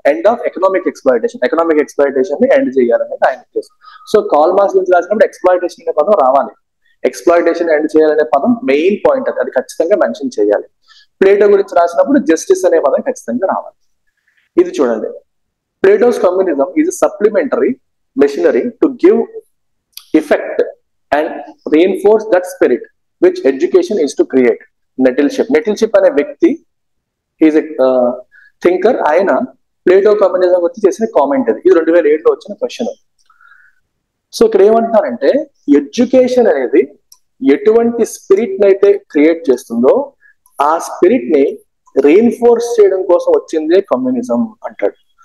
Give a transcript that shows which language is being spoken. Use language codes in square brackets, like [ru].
[te] End of economic exploitation ని end చేయాలనేది ఆయన ఉద్దేశం. సో కార్ల్ మార్క్స్ గురించి రాసినప్పుడు ఎక్స్ప్లాయిటేషన్ అనే పదం రావాలి. ఎక్స్ప్లాయిటేషన్ ఎండ్ చేయాలనే పదం మెయిన్ పాయింట్. అది ఖచ్చితంగా మెన్షన్ చేయాలి. ప్లేటో గురించి రాసినప్పుడు జస్టిస్ అనే పదం ఖచ్చితంగా రావాలి. ఇది చూడండి, [en] Plato's communism is supplementary machinery to give effect and reinforce that spirit which education is to create. [te] నెటిల్షిప్ అనే వ్యక్తి ఈజ్ థింకర్. ఆయన ప్లేటో కమ్యూనిజం గురించి చేసిన కామెంట్ ఇది 2007లో వచ్చిన క్వశ్చన్. సో ఇక్కడ ఏమంటున్నారంటే ఎడ్యుకేషన్ అనేది ఎటువంటి స్పిరిట్ ని అయితే క్రియేట్ చేస్తుందో ఆ స్పిరిట్ ని రీఇన్ఫోర్స్ చేయడం కోసం వచ్చిందే కమ్యూనిజం అంటాడు.